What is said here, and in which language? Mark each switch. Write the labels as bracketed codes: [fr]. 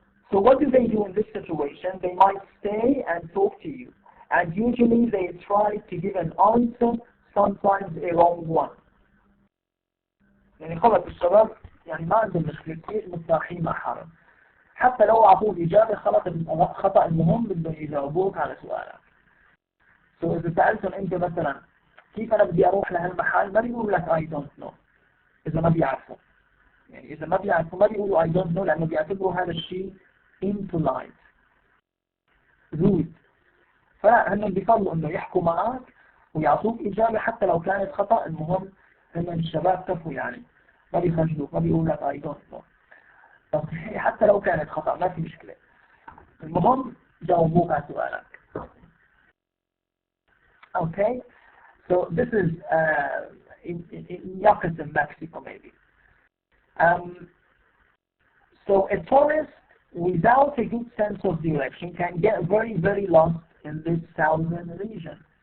[en] So what do they do in this situation? They might stay and talk to you. And usually they try to give an answer, sometimes a wrong one. [ar] يعني خلط الشباب يعني ما عندهم مشكلة كثير متاحين مع حالهم. حتى لو أعطوه إجابة خطأ المهم بدهم يجاوبوك على سؤالك. So إذا سألتهم أنت مثلا كيف أنا بدي أروح لهالمحل ما بيقولوا لك [en] I don't know. [ar] إذا ما بيعرفوا. يعني إذا ما بيعرفوا ما بيقولوا [en] I don't know [ar] لأنه بيعتبروا هذا الشيء impolite. [en] rude. [ar] فهن بيفضلوا إنه يحكوا معك ويعطوك إجابة حتى لو كانت خطأ. المهم هن الشباب كفوا يعني ما بيخجلوك ما بيقولوا لك [en] I don't know. [ar] حتى لو كانت خطأ ما في مشكلة. المهم جاوبوك على سؤالك. [en] Okay, so this is in Yucatan, Mexico, maybe. So a tourist without a good sense of direction can get very, very lost in this southern region.